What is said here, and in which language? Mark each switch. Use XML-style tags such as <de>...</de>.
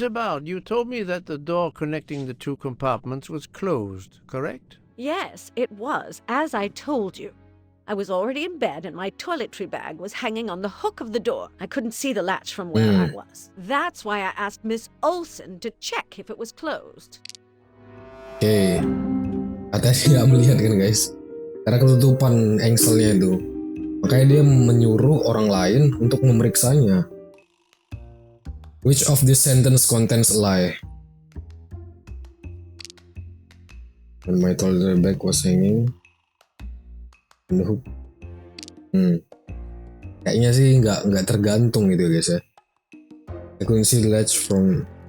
<en>Hubbard, you told me that the door connecting the two compartments was closed, correct? Yes, it was, as I told you. I was already in bed and my toiletry bag was hanging on the hook of the door. I couldn't see the latch from where I was. That's why I asked Miss Olsen to check if it was closed.</en> <id>Oke. Katanya dia nggak melihat kan guys, karena ketutupan engselnya itu. Makanya dia menyuruh orang lain untuk memeriksanya.</id> <en>Which of this sentence contains a lie? When my toiletry bag was hanging on the hook.</en> <id>Kayaknya sih nggak tergantung gitu guys ya.</id> <en>I couldn't see the latch from.</en>